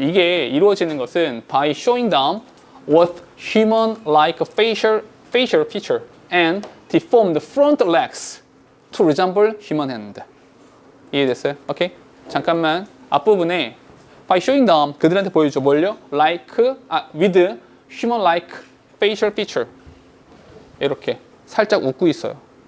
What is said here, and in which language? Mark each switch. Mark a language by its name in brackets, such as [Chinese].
[Korean] 이게 이루어지는 것은 [English] by showing them what human-like facial feature and deformed front legs to resemble human hand. [Korean] 이해됐어요? 오케이? 잠깐만. 앞부분에 [English] by showing them [Korean] 그들한테 보여줘. 뭘요? [English] with human-like facial feature. [Korean] 이렇게 살짝 웃고 있어요.